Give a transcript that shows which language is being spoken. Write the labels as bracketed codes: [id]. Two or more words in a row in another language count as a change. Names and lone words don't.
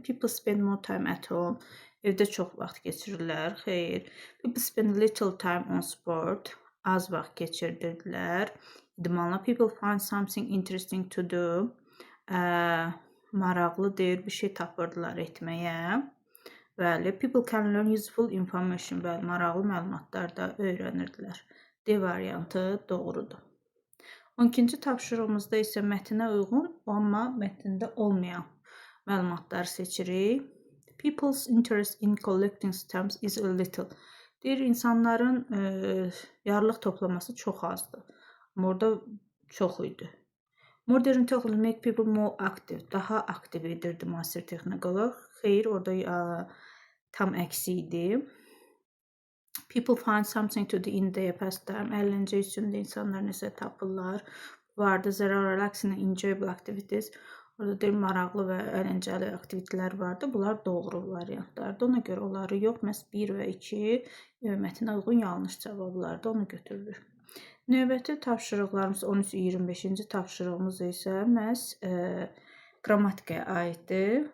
[en] People spend more time at home. [az] Evdə çox vaxt keçirirlər. Xeyr. [en] People spend little time on sport. [az] Az vaxt keçirirdilər. İdmanla. [en] People find something interesting to do. [az] Maraqlı deyir, bir şey tapırdılar etməyə. Bəli. [en] People can learn useful information. [az] Bəli, maraqlı məlumatlar da öyrənirdilər. D variantı doğrudur. 12-ci tapşırığımızda isə mətnə uyğun, amma mətndə olmayan məlumatları seçirik. [en] People's interest in collecting stamps is a little. [az] Deyir, insanların yarlıq toplaması çox azdır. Amma orada çox idi. [en] Modern technology make people more active. [az] Daha aktiv edirdi müasir texnologiyalar. Xeyr, orada tam əksi idi. [en] People find something to do in their pastime. [az] Əyləncə üçün də insanlar nəsə tapırlar. Vardı, [en] there are relaxing and enjoyable activities. [az] Orada deyir, maraqlı və əyləncəli aktivitelər vardı. Bunlar doğru variantlardır. Ona görə onları yox, məhz 1 və 2 mətnə uyğun yanlış cavablardır. Onu götürülür. Növbəti tapşırıqlarımız 13-25-ci tapşırığımız isə məhz qrammatikaya aiddir.